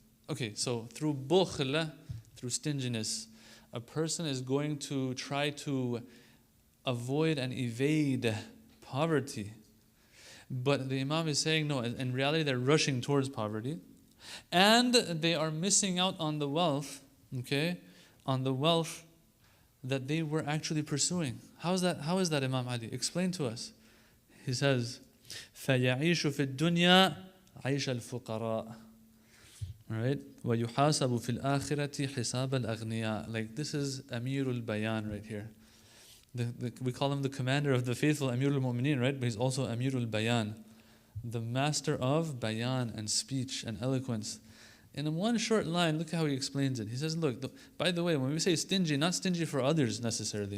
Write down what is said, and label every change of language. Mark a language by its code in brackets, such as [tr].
[en] Okay, so through bukhl, through stinginess, a person is going to try to avoid and evade poverty. But the Imam is saying, no, in reality they're rushing towards poverty. And they are missing out on the wealth, okay, on the wealth that they were actually pursuing. How is that, Imam Ali? Explain to us. He says, [ar] فَيَعِيشُ فِي الدُّنْيَا عَيْشَ الْفُقَرَاءِ, right? وَيُحَاسَبُ فِي الْآخِرَةِ حِسَابَ الْأَغْنِيَاءِ. [en] Like this is Amirul Bayan right here. We call him the commander of the faithful, Amirul Mu'mineen, right? But he's also Amirul Bayan, the master of bayan and speech and eloquence. In one short line, look how he explains it. He says, look, by the way, when we say stingy, not stingy for others necessarily.